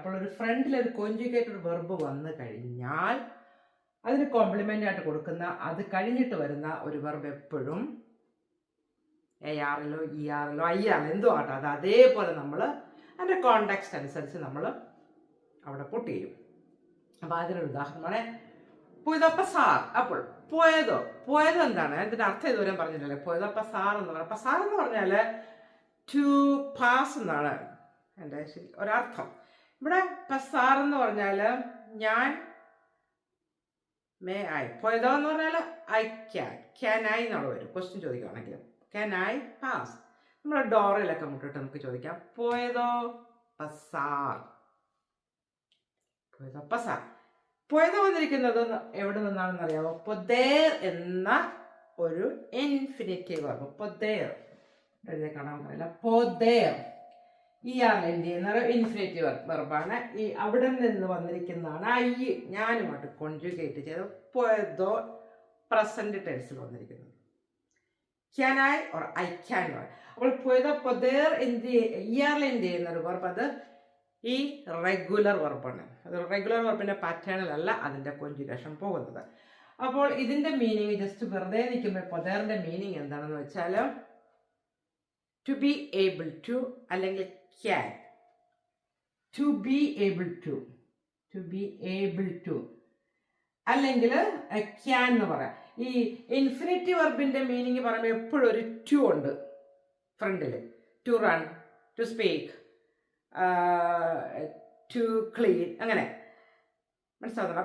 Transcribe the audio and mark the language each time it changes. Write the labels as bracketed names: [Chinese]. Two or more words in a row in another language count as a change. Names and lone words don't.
[Malayalam] അപ്പോൾ ഒരു ഫ്രണ്ടിൽ ഒരു [English] conjugated verb [Malayalam] വന്നു കഴിഞ്ഞാൽ അതിന് കോംപ്ലിമെൻ്റ് ആയിട്ട് കൊടുക്കുന്ന അത് കഴിഞ്ഞിട്ട് വരുന്ന ഒരു വെർബ് എപ്പോഴും [Spanish] ARLO ERLO IRLO [Malayalam] എന്തോ ആട്ടോ അത് അതേപോലെ നമ്മൾ അതിൻ്റെ കോണ്ടെക്സ്റ്റ് അനുസരിച്ച് നമ്മൾ അവിടെ പുട്ട് ചെയ്യും. അപ്പോൾ അതിനൊരു ഉദാഹരണമാണ് [Spanish] puedo pasar. [Malayalam] അപ്പോൾ puedo എന്താണ്? അതിൻ്റെ അർത്ഥം ഇതുവരെ പറഞ്ഞില്ലല്ലേ. [Spanish] puedo pasar [Malayalam] എന്ന് പറഞ്ഞാൽ pasar എന്ന് പറഞ്ഞാൽ [English] to pass [Malayalam] എന്നാണ് എൻ്റെ ഒരർത്ഥം. ഇവിടെ pasar എന്ന് പറഞ്ഞാൽ ഞാൻ [English] may I. [Malayalam] puedo എന്ന് പറഞ്ഞാൽ [English] I can I [Malayalam] എന്നുള്ള വരും. ക്വസ്റ്റ്യൻ ചോദിക്കുകയാണെങ്കിൽ [English] can I pass. [Malayalam] നമ്മുടെ ഡോറിലൊക്കെ മുട്ടിട്ട് നമുക്ക് ചോദിക്കാം [Spanish] puedo pasar. puedo pasar. [Malayalam] puedo വന്നിരിക്കുന്നത് എവിടെ നിന്നാണെന്ന് അറിയാമോ? poder എന്ന ഒരു [English] infinitive verb. [Malayalam] poder എഴുതി കാണാൻ പറയില്ല. poder ERLND എന്നൊരു [English] infinitive verb. [Malayalam] ഈ അവിടെ നിന്ന് വന്നിരിക്കുന്നതാണ് ഐ ഞാനുമായിട്ട് കോൺജുഗേറ്റ് ചെയ്ത് puedo [English] present tense [Malayalam] വന്നിരിക്കുന്നത്. [English] can I or I can. [Malayalam] അപ്പോൾ [Spanish] puedo poder [Malayalam] ERLND എന്നൊരു വെർബ് അത് ഈ [English] regular verb. [Malayalam] അത് [English] regular verb [Malayalam] പാറ്റേണിൽ അല്ല അതിൻ്റെ കോൺജുഗേഷൻ പോകുന്നത്. അപ്പോൾ ഇതിൻ്റെ മീനിങ് ജസ്റ്റ് വെറുതെ നിൽക്കുമ്പോൾ പൊതേറിൻ്റെ മീനിങ് എന്താണെന്ന് വെച്ചാൽ [English] to be able to [Malayalam] അല്ലെങ്കിൽ ക്യാൻ. [English] to be able to അല്ലെങ്കിൽ ക്യാൻ [Malayalam] എന്ന് പറയാം. ഈ [English] infinitive verb [Malayalam] മീനിങ് പറയുമ്പോൾ എപ്പോഴും ഒരു ടു ഉണ്ട് ഫ്രണ്ടിൽ. [English] to run, to speak, to clean, [Malayalam] അങ്ങനെ മനസ്സിലാവുന്നുണ്ട്.